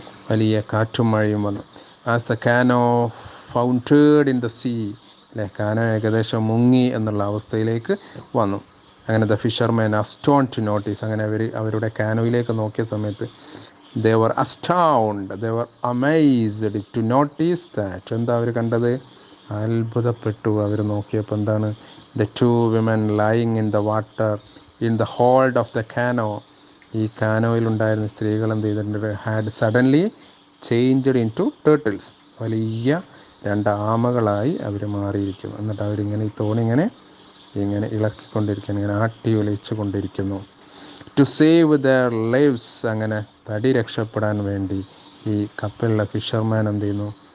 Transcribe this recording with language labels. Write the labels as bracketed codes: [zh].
[ml] വലിയ കാറ്റും മഴയും വന്നു. [en] As the canoe foundered in the sea. [ml] അല്ലെ, കാനോ ഏകദേശം മുങ്ങി എന്നുള്ള അവസ്ഥയിലേക്ക് വന്നു. [en] അങ്ങനെ the fisherman astonished to notice. [ml] അങ്ങനെ അവരുടെ കാനോയിലേക്ക് നോക്കിയ സമയത്ത് [en] they were astounded, they were amazed to notice that. [ml] എന്താ അവർ കണ്ടത്? അത്ഭുതപ്പെട്ടു അവർ നോക്കിയപ്പോൾ. എന്താണ്? [en] the two women lying in the water in the hold of the cano. [ml] ഈ കാനോയിലുണ്ടായിരുന്ന സ്ത്രീകൾ എന്ത് ചെയ്തിട്ടുണ്ട്? [en] Had suddenly changed into turtles. [ml] വലിയ രണ്ട് ആമകളായി അവർ മാറിയിരിക്കുന്നു. എന്നിട്ട് അവരിങ്ങനെ ഈ തോണി ഇങ്ങനെ ഇളക്കിക്കൊണ്ടിരിക്കുന്നു, ഇങ്ങനെ ആട്ടി ഒലിച്ചു കൊണ്ടിരിക്കുന്നു. [en] To save their lives. [ml] അങ്ങനെ തടി രക്ഷപ്പെടാൻ വേണ്ടി ഈ കപ്പലിലെ ഫിഷർമാൻ എന്ത് ചെയ്യുന്നു?